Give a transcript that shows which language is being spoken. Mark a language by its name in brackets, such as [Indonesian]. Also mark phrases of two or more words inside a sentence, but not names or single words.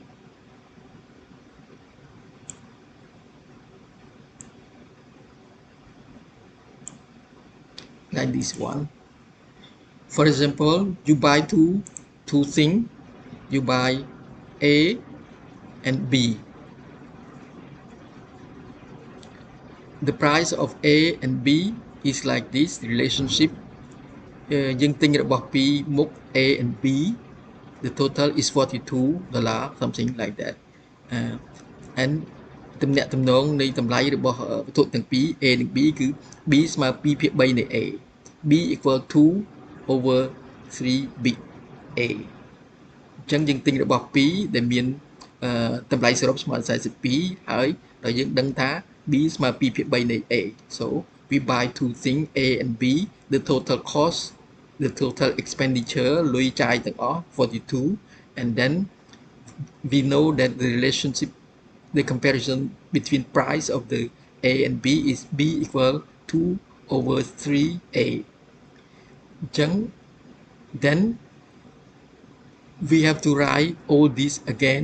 [English] Like this one. For example, you buy two things. You buy A and B. The price of A and B is like this relationship. [Khmer] យើងទិញរបស់ពីរមុខ [English] A and B. The total is $42, something like that. [Khmer] And ទំនាក់ទំនងនៃតម្លៃរបស់វត្ថុទាំងពីរ A និង B គឺ B ស្មើ2ភាគ3នៃ A. [English] B equal 2 over 3 big A. [Khmer] អញ្ចឹងយើងទិញរបស់ពីរដែលមានតម្លៃសរុបស្មើ42 ហើយដល់យើងដឹងថា B ស្មើ2ភាគ3នៃ A. [English] So we buy two things A and B. The total cost, the total expenditure [Khmer] លុយចាយទាំងអស់42, [English] and then we know that the relationship, the comparison between price of the A and B is B equal 2 over 3A. អញ្ចឹង then we have to write all this again.